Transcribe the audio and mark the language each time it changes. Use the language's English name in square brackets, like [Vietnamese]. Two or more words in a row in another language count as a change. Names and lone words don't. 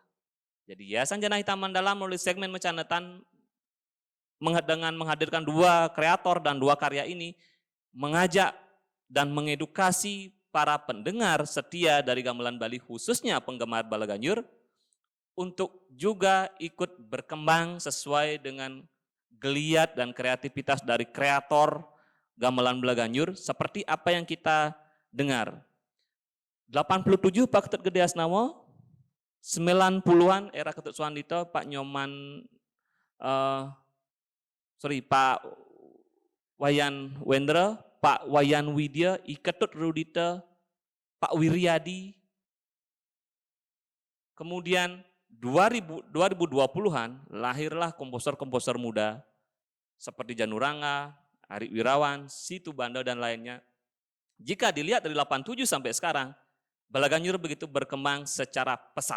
[Indonesian] Jadi Yayasan Janahita Mandala melalui segmen Mecanatan dengan menghadirkan 2 kreator dan 2 karya ini mengajak dan mengedukasi para pendengar setia dari Gamelan Bali, khususnya penggemar Bleganjur, untuk juga ikut berkembang sesuai dengan geliat dan kreativitas dari kreator Gamelan Bleganjur seperti apa yang kita dengar. 87 Pak Ketut Gede Asnawa, 90-an era Ketut Suandito, Pak Nyoman, Pak Wayan Wendra, Pak Wayan Widya, I Ketut Rudita, Pak Wiryadi. Kemudian 2020-an lahirlah komposer-komposer muda seperti Janurangga, Arik Wirawan, Situ Banda dan lainnya. Jika dilihat dari 87 sampai sekarang, Bleganjur begitu berkembang secara pesat.